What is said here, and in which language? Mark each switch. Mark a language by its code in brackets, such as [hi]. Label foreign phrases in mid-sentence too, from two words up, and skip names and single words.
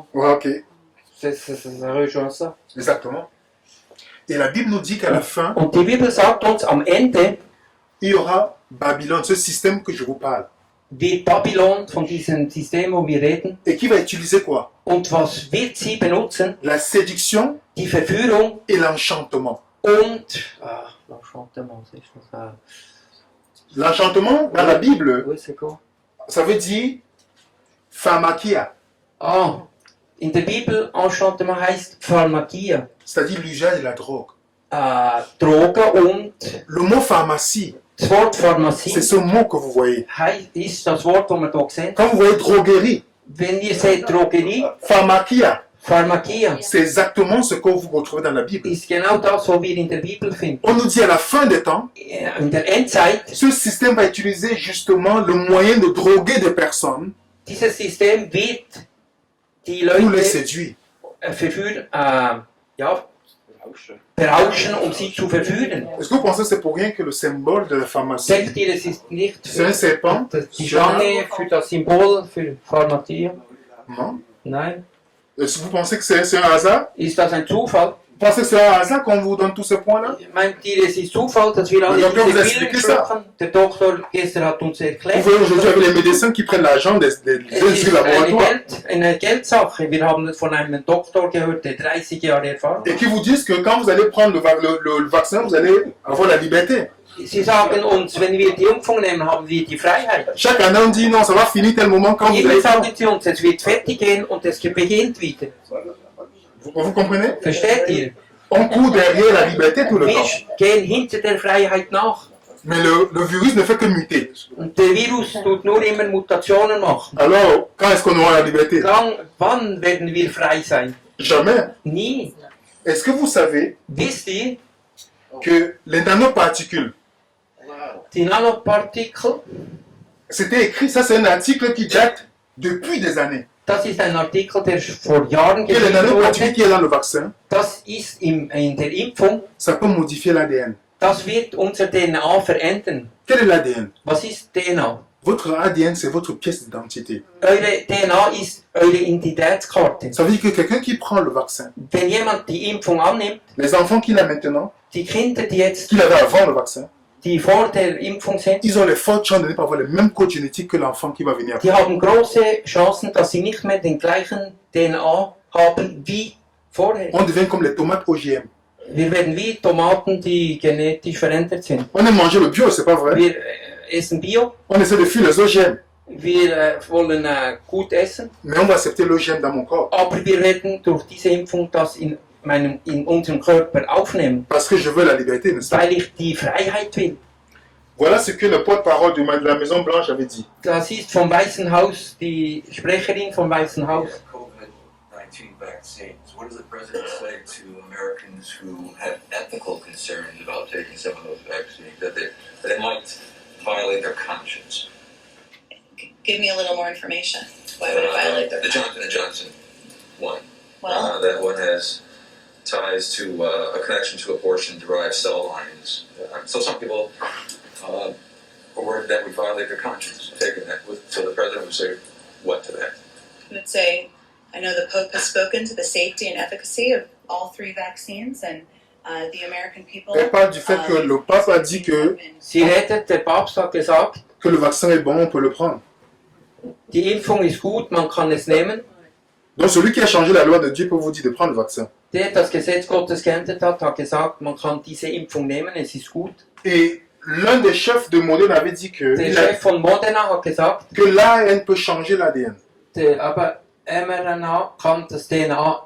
[fr] Ouais, ok. Ça rejoint ça. Exactement. Et la Bible nous dit qu'à la fin, [de] Und die Bibel sagt uns, am Ende [fr] il y aura Babylone, ce système que je vous parle. [de] wird Babylon von diesem System, wo wir reden. [fr] Et qui va utiliser quoi? [de] Und was wird sie benutzen? [fr] La séduction [de] Die Verführung [fr] et l'enchantement. und... l'enchantement, c'est ça. L'enchantement, dans la Bible, Oui, c'est quoi? ça veut dire pharmakia, [de] Ah, in der Bibel Enchantement heißt Pharmakia. [fr] c'est-à-dire l'usage de la drogue. [de] Drogen und [fr] Le mot pharmacie, [de] das Wort Pharmazie [fr] c'est ce mot que vous voyez. [de] ist das Wort, das wir hier sehen. [fr] Quand vous voyez droguerie, [de] Wenn ihr seht Drogerie, [fr] pharmakia, [de] Pharmakia, [fr] c'est exactement ce que vous retrouvez dans la Bible. [de] ist genau das, was wir in der Bibel finden. [fr] On nous dit à la fin des temps, [de] In der Endzeit, [fr] ce système va utiliser justement le moyen de droguer des personnes [de] dieses System wird die [fr] pour les [de] Leute [fr] séduire. [de] verführen, berauschen, um sie zu verführen. [fr] Est-ce que vous pensez que c'est pour rien que le symbole de la pharmacie, [de] Denkt ihr, es ist nicht [fr] c'est un [de] für [fr] serpent? [de] die Schlange, für das Symbol, für Pharmakia? [fr] Non. [de] Nein. [fr] Est-ce que vous pensez que c'est un hasard? [de] Ist das ein Zufall? [fr] Vous pensez que c'est un hasard qu'on vous donne tous ces points-là? [de] Meint ihr, es ist Zufall, dass wir alle Der Doktor diese [fr] vous a [de] Bilder [fr] expliqué ça. [de] brauchen? Der Doktor gestern hat uns [fr] Vous [de] erklärt. [fr] voyez aujourd'hui avec les médecins qui prennent l'argent des [de] Es [fr] industries [de] ist [fr] laboratoires [de] eine Geldsache. Wir haben von einem Doktor gehört, der 30 Jahre Erfahrung [fr] et [de] hat. [fr] qui vous disent que quand vous allez prendre le vaccin, vous allez avoir la liberté. [de] Sie sagen uns, wenn wir die Impfung nehmen, haben wir die Freiheit. [fr] Chaque année, on dit non, ça va finir tel moment quand vous [de] Immer [fr] allez prendre. [de] sagen sie uns, es wird fertig gehen und es beginnt wieder. [fr] Vous comprenez? [de] Versteht ihr? [fr] On court derrière la liberté tout le [de] Wir [fr] temps. [de] gehen hinter der Freiheit nach. [fr] Mais le virus ne fait que muter. [de] Und der Virus tut nur immer Mutationen machen. [fr] Alors, quand est-ce qu'on aura la liberté? [de] Wann werden wir frei sein? [fr] Jamais. [de] Nie. [fr] Est-ce que vous savez [de] Wisst ihr, [fr] que les nanoparticules, [de] die Nanopartikel, [fr] c'était écrit, ça c'est un article qui date depuis des années. [de] das ist ein Artikel, der vor Jahren [fr] Et les [de] geschrieben [fr] nanoparticules [de] wurde. [fr] qui est dans le vaccin, [de] Das ist in der Impfung. [fr] ça peut modifier l'ADN. [de] Das wird unser DNA verändern. [fr] Quel est l'ADN? [de] Was ist DNA? [fr] Votre ADN, c'est votre pièce d'identité. [de] Eure DNA ist eure Identitätskarte. [fr] Ça veut dire que quelqu'un qui prend le vaccin, [de] Wenn jemand die Impfung annimmt, [fr] les enfants qu'il a maintenant, [de] die Kinder, die jetzt, [fr] qu'il avait avant le vaccin, [de] die vor der Impfung sind, [fr] ils ont les fortes chances de ne pas avoir les mêmes codes génétiques que l'enfant qui va venir après. [de] die haben große Chancen, dass sie nicht mehr den gleichen DNA haben wie vorher. [fr] On devient comme les tomates OGM. [de] Wir werden wie Tomaten, die genetisch verändert sind. [fr] On aime manger le bio, c'est pas vrai? [de] Wir essen Bio, [fr] On essaie de fuir les OGM. [de] wir wollen gut essen, [fr] Mais on va accepter l'OGM dans mon corps. [de] aber wir werden durch diese Impfung das in unserem Körper aufnehmen, [fr] Parce que je veux la liberté, n'est-ce pas? [de] weil ich die Freiheit will. [fr] Voilà ce que le porte-parole de la Maison Blanche avait dit. [de] Das ist vom Weißen Haus, die Sprecherin vom Weißen Haus. [en] COVID-19 vaccines. What does the president say to Americans who have ethical concerns about taking some of those vaccines, that they might violate their conscience? Give me a little more information. Why would it violate their The Johnson & Johnson one. Well, That one has ties to a connection to abortion-derived cell lines. So some people are worried that would violate their conscience, taking that. So the president would say what to that? I would say, I know the Pope has spoken to the safety and efficacy of all 3 vaccines, and the American people. [fr] Elle parle du fait que le pape a dit que [de] Sie redet, der Papst hat gesagt, [fr] le vaccin est bon, on peut le prendre. [de] die Impfung ist gut, man kann es nehmen. [fr] Donc celui qui a changé la loi de Dieu peut vous dire de prendre le vaccin. [de] Der das Gesetz Gottes geändert hat, hat gesagt, man kann diese Impfung nehmen, es ist gut. [fr] Et l'un des chefs de Modena avait dit que, [de] Der Chef von Modena hat gesagt, [fr] que l'ARN peut changer l'ADN. [de] aber mRNA kann das DNA verändern.